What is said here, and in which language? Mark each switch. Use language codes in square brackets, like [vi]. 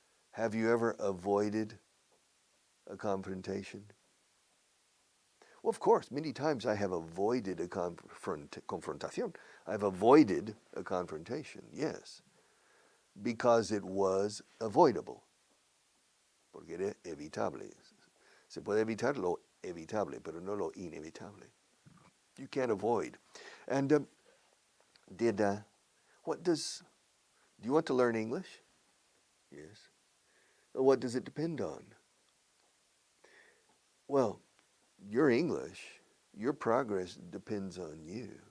[en] Have you ever avoided a confrontation? Well, of course, many times I have avoided a confrontación. I've avoided a confrontation, yes, because it was avoidable, [es] porque era evitable. Se puede evitar lo evitable, pero no lo inevitable. [en] You can't avoid. And do you want to learn English? Yes. What does it depend on? Well, your English, your progress depends on you.